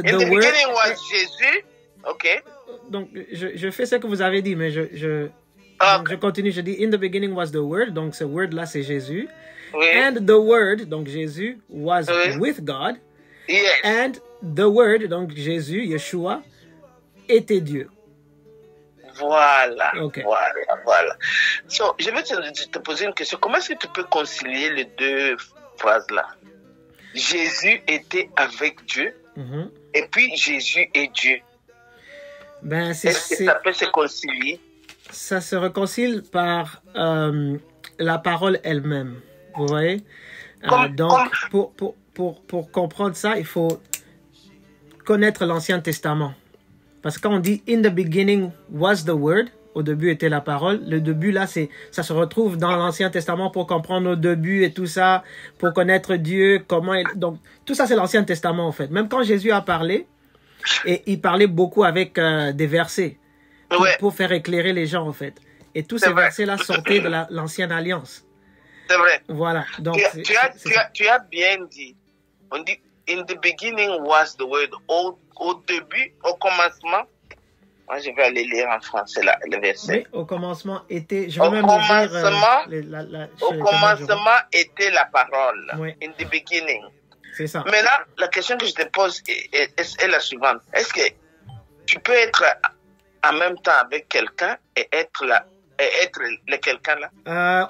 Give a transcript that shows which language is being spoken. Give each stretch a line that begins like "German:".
English: in the beginning was Jésus, ok.
French: Donc, je fais ce que vous avez dit, mais donc, je continue, je dis,
English: in the beginning was the word,
French: donc ce word-là, c'est Jésus. Oui.
English: And the word,
French: donc
English: Jésus, was with God. Yes. And the word,
French: donc Jésus, Yeshua, était Dieu. Voilà,
English: okay.
French: Voilà. So, je vais te poser une question. Comment est-ce que tu peux concilier les deux phrases-là? Jésus était avec Dieu, et puis Jésus est Dieu. Ben, est-ce que ça peut se concilier? Ça se réconcilie par la parole elle-même, vous voyez? Donc, pour comprendre ça, il faut connaître l'Ancien Testament. Parce que quand on dit «
English: in the beginning was the word
French: », au début était la parole, le début là, ça se retrouve dans l'Ancien Testament pour comprendre nos débuts et tout ça, pour connaître Dieu, donc tout ça c'est l'Ancien Testament en fait. Même quand Jésus a parlé, et il parlait beaucoup avec des versets. Pour faire éclairer les gens, en fait. Et tous ces versets-là sortaient de l'ancienne alliance. C'est vrai. Voilà. Donc, tu as bien dit. On dit,
English: in the beginning was the word.
French: Au début, au commencement. Moi, je vais aller lire en français là, le verset. Oui, au commencement était... Au commencement était la parole. Oui.
English: In the beginning.
French: C'est ça. Mais là, la question que je te pose est la suivante. Est-ce que tu peux être en même temps avec quelqu'un et être le quelqu'un là?